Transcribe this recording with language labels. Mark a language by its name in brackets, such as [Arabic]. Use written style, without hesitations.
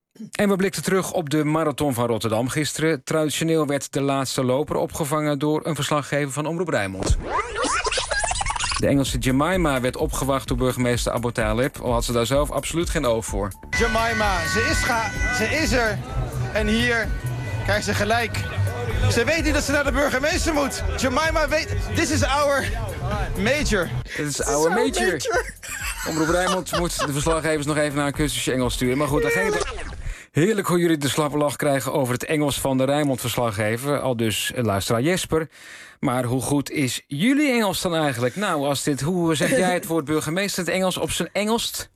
[Dutch] En we blikten terug op de marathon van Rotterdam gisteren. Traditioneel werd de laatste loper opgevangen door een verslaggever van Omroep Rijnmond. De Engelse Jemima werd opgewacht door burgemeester Abu Talib, al had ze daar zelf absoluut geen oog voor. Jemima, ze is er. En hier krijgt ze gelijk. Ze weet niet dat ze naar de burgemeester moet. [English] Jemima weet, this is our major. This is our major. [Dutch] Omroep Rijnmond moet de verslaggevers nog even naar een cursusje Engels sturen. Maar goed, heerlijk. Heerlijk hoe jullie de slappe lach krijgen over het Engels van de Rijnmond-verslaggever. Al dus luisteraar Jesper. Maar hoe goed is jullie Engels dan eigenlijk? Nou, hoe zeg jij het woord burgemeester het Engels op zijn Engelst?